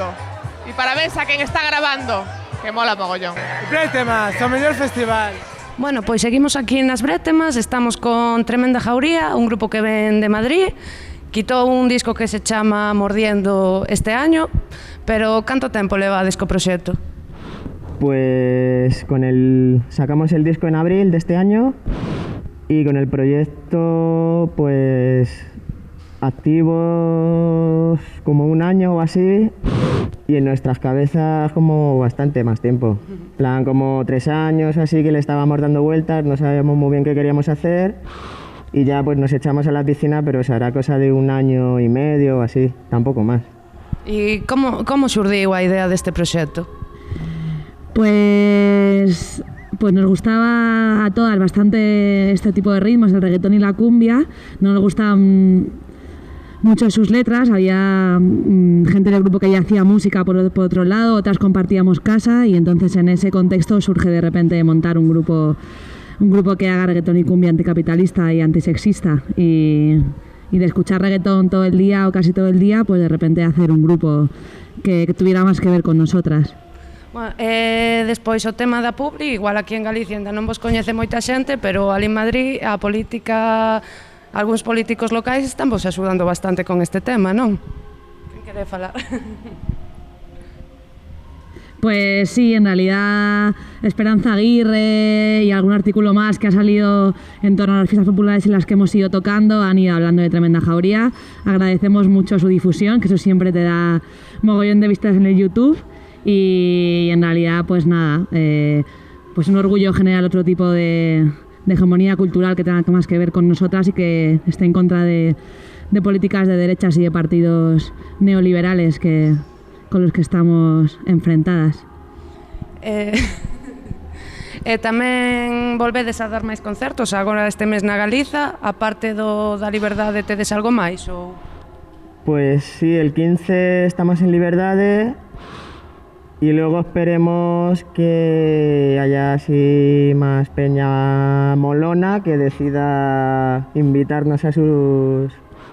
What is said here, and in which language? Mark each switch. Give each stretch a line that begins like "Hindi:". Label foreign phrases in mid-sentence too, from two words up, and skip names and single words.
Galician: E parabéns a quen está grabando, que
Spanish: mola mogollón.
Galician: Bretemas, o mellor festival. Bueno, pois seguimos aquí nas Bretemas, estamos con Tremenda Jauría, un grupo que ven de Madrid. Quitou un disco que se chama Mordiendo
Spanish: este año,
Galician: pero canto tempo levades co proxecto?
Spanish: Pues sacamos el disco en abril de este año y con el proyecto pues activos como un año o así y en nuestras cabezas como bastante más tiempo. Plan como 3 años así que le estábamos dando vueltas, no sabíamos muy bien qué queríamos hacer y ya pues nos echamos a la piscina, pero será cosa de 1 año y medio o así, tampoco más. E como xurdiu a idea deste proxecto? Pues nos gustaba a todas bastante este tipo de ritmos, el reggaetón y la cumbia. No nos gustaban mucho sus letras, había gente del grupo que ya hacía música por otro lado, otras compartíamos casa y entonces en ese contexto surge de repente montar un grupo que haga reggaetón y cumbia anticapitalista y antisexista y de escuchar reggaetón todo el día o casi todo el día, pues de repente hacer un grupo que tuviera más que ver con nosotras.
Galician: Bueno, despois o tema da Publi, igual aquí en Galicia ainda non vos coñece moita xente, pero ali en Madrid a política, algúns políticos locais están vos axudando bastante con este tema, non? Quen quere falar?
Spanish: Pues sí, en realidad Esperanza Aguirre y algún artículo más que ha salido en torno a las fiestas populares en las que hemos ido tocando han ido hablando de Tremenda Jauría. Agradecemos mucho su difusión, que eso siempre te da mogollón de vistas en el YouTube. Y en realidad pues nada, pues un orgullo generar otro tipo de hegemonía cultural que tenga más que ver con nosotras y que esté en contra de políticas de derechas y de partidos neoliberales con los que estamos enfrentadas.
Galician: Tamén volvedes a dar máis concertos agora este mes na Galiza, aparte da Liberdade tedes algo máis? Ou...
Spanish: Pues sí, el 15 estamos en Liberdade. Y luego esperemos que haya así más peña molona que decida invitarnos a sus festivales o que nos proponga historias para tocar por aquí por Galiza, que es un poco lo que